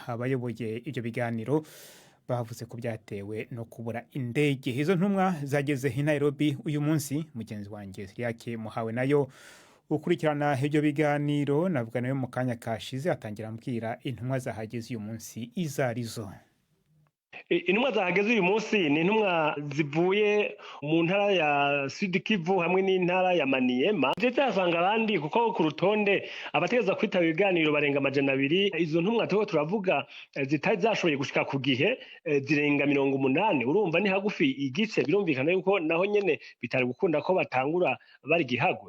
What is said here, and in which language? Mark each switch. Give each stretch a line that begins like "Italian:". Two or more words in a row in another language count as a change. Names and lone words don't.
Rundi: Abayoboye ibyo biganiro bavuze ko byatewe no kubura indege. Izo ntumwa zageze i Nairobi uyu munsi. Mugenzi wanjye yake muhawe nayo ukurikirana ibyo biganiro navuga nayo mu kanya kashize atangira ambwira intumwa zahageze uyu munsi izarizo. Intumwa zahageze uyu munsi ni intumwa zivuye mu ntara ya Sud Kivu hamwe n'intara ya Maniema. Ndetse asanga abandi kuko ku rutonde abategeza kwitaba ibiganiro barenga 200. Izo ntumwa tuho turavuga zitari zashoboye gushika ku gihe zirenga 80. Urumva ni hagufi igice, birumvikana yuko naho nyene bitari gukunda ko batangura bari gihagwe.